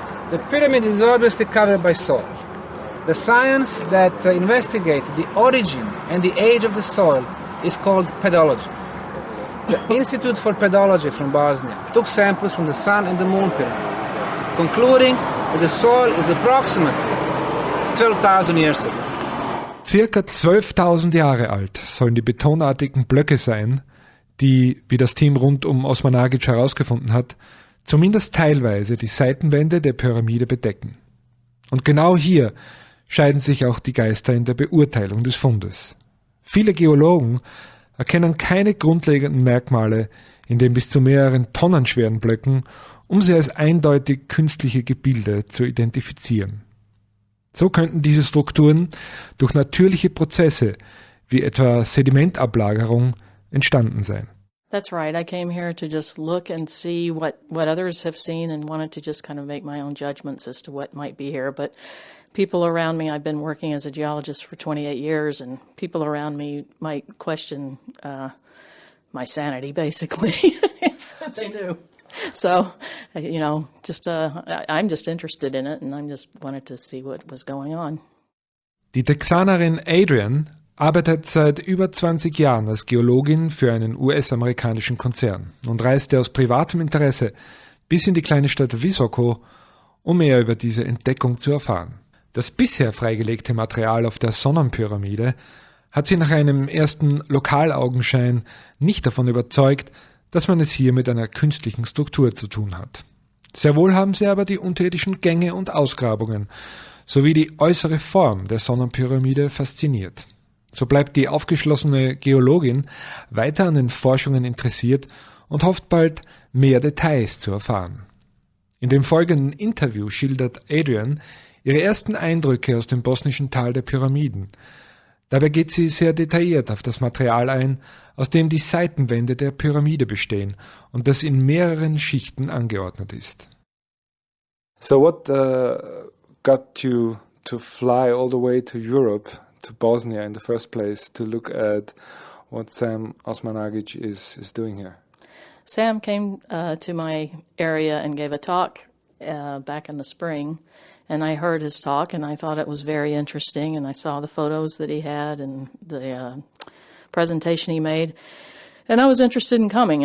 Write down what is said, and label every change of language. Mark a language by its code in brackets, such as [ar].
[en] The pyramid is obviously covered by soil. The science that investigates the origin and the age of the soil is called pedology. The Institute for Pedology from Bosnia took samples from the Sun and the Moon pyramids, concluding that the soil is approximately 12,000 years ago. [de] Circa 12.000 Jahre alt sollen die betonartigen Blöcke sein, die, wie das Team rund um Osmanagich herausgefunden hat, zumindest teilweise die Seitenwände der Pyramide bedecken. Und genau hier scheiden sich auch die Geister in der Beurteilung des Fundes. Viele Geologen erkennen keine grundlegenden Merkmale in den bis zu mehreren Tonnen schweren Blöcken, um sie als eindeutig künstliche Gebilde zu identifizieren. So könnten diese Strukturen durch natürliche Prozesse wie etwa Sedimentablagerung entstanden sein. [en] That's right. I came here to just look and see what others have seen and wanted to just kind of make my own judgments as to what might be here. But people around me, I've been working as a geologist for 28 years, and people around me might question my sanity, basically, if they knew. So, I'm just interested in it, and I just wanted to see what was going on. [de] Die Texanerin Adrienne arbeitet seit über 20 Jahren als Geologin für einen US-amerikanischen Konzern und reiste aus privatem Interesse bis in die kleine Stadt Visoko, um mehr über diese Entdeckung zu erfahren. Das bisher freigelegte Material auf der Sonnenpyramide hat sie nach einem ersten Lokalaugenschein nicht davon überzeugt, dass man es hier mit einer künstlichen Struktur zu tun hat. Sehr wohl haben sie aber die unterirdischen Gänge und Ausgrabungen sowie die äußere Form der Sonnenpyramide fasziniert. So bleibt die aufgeschlossene Geologin weiter an den Forschungen interessiert und hofft bald, mehr Details zu erfahren. In dem folgenden Interview schildert Adrienne ihre ersten Eindrücke aus dem bosnischen Tal der Pyramiden. Dabei geht sie sehr detailliert auf das Material ein, aus dem die Seitenwände der Pyramide bestehen und das in mehreren Schichten angeordnet ist. [en] So what got you to fly all the way to Europe, to Bosnia in the first place, to look at what Sam Osmanagich is doing here? Sam came to my area and gave a talk back in the spring, and I heard his talk, and I thought it was very interesting, and I saw the photos that he had and the presentation he made, and I was interested in coming.